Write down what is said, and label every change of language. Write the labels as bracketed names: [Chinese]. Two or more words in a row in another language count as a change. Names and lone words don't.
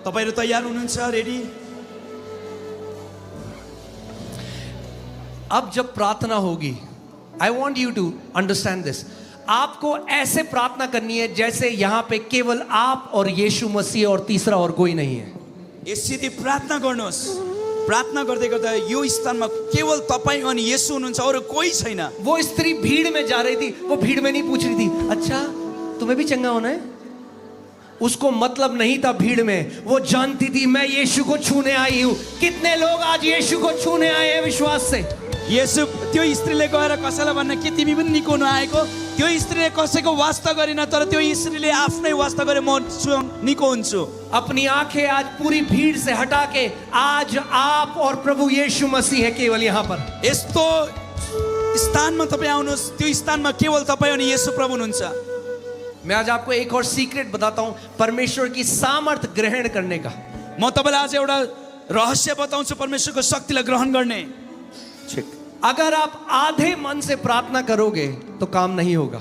[Nepali] तपाईहरु तयार हुनुहुन्छ? रेडी? [Hindi] अब जब प्रार्थना होगी, [English] I want you to understand this, [Hindi] आपको ऐसे प्रार्थना करनी है जैसे यहां पे केवल आप और यीशु मसीह और तीसरा और कोई नहीं है। [Nepali] यसरी प्रार्थना गर्नुहोस्। प्रार्थना गर्दै गर्दा यो स्थानमा केवल तपाईं अनि येशू हुनुहुन्छ, अरु कोही छैन। [Hindi] वो स्त्री भीड़ में जा रही थी, वो भीड़ में नहीं पूछ रही थी अच्छा तुम्हें भी चंगा होना है। उसको मतलब नहीं था भीड़ में, वो जानती थी मैं यीशु को छूने आई हूं। कितने लोग आज यीशु को छूने आए हैं विश्वास से? [Nepali] येशू त्यो स्त्रीले गएर कसैलाई भन्न के तिमी पनि निको हुन आएको? त्यो स्त्रीले कसैको वास्ता गरिन, तर त्यो स्त्रीले आफ्नै वास्ता गरे म निको हुन्छु। [Hindi] अपनी आंखें आज पूरी भीड़ से हटा के आज आप और प्रभु यीशु मसीह है केवल यहाँ पर। [Nepali] यस्तो स्थानमा तपाईं आउनुहोस्, त्यो स्थानमा केवल तपाईं अनि येशू प्रभु हुनुहुन्छ। [Hindi] मैं आज आपको एक और सीक्रेट बताता हूं परमेश्वर की सामर्थ ग्रहण करने का। [Nepali] म तपाईलाई आज एउटा रहस्य बताउँछु परमेश्वरको शक्तिलाई ग्रहण गर्ने। [Hindi] अगर आप आधे मन से प्रार्थना करोगे तो काम नहीं होगा।